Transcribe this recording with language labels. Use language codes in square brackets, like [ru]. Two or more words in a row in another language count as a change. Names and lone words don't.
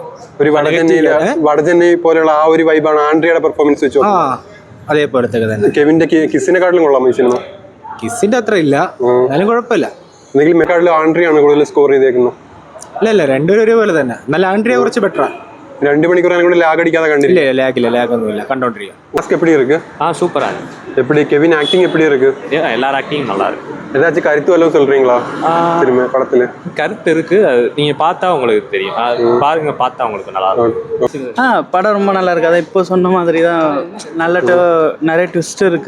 [ml] ഒരു വടചെന്നൈ പോലെയുള്ള ആ ഒരു വൈബാണ് ആൻഡ്രിയുടെ പെർഫോമൻസ് വെച്ചോ? അതേപോലത്തെ തന്നെ. കെവിന്റെ കിസിനെക്കാട്ടിലും കൊള്ളാം ഈ സിനിമ. കിസിന്റെ അത്ര ഇല്ല, എന്നാലും കുഴപ്പമില്ല. എന്തെങ്കിലും മെക്കാട്ടിലും ആൻഡ്രിയാണ് കൂടുതൽ സ്കോർ ചെയ്തേക്കുന്നത്? ഇല്ല, രണ്ടുപേരും ഒരുപോലെ തന്നെ. നല്ല ആൻഡ്രിയ കുറച്ച് ബെറ്ററാണ്. 2 മണിക്കൂർ കൂടെ ലാഗ് അടിക്കാതെ കണ്ടില്ല? ലാഗൊന്നുമില്ല, കണ്ടോണ്ടിരിക്കുക. [ta] மாஸ்க் எப்படி இருக்கு? சூப்பரா இருக்கு. எப்படி கெவின் ஆக்டிங் எப்படி இருக்கு? எல்லார் ஆக்டிங் நல்லா இருக்கு. ஏதாச்சும் கருத்து வல்லவும் சொல்றீங்களா திரும்ப படத்துல? கருத்து இருக்கு, அது நீங்க பார்த்தா உங்களுக்கு தெரியும். பாருங்க, பார்த்தா உங்களுக்கு நல்லா இருக்கும். படம் ரொம்ப நல்லா இருக்கு. அதை இப்போ சொன்ன மாதிரி தான் நல்ல நிறைய ட்விஸ்ட் இருக்கு.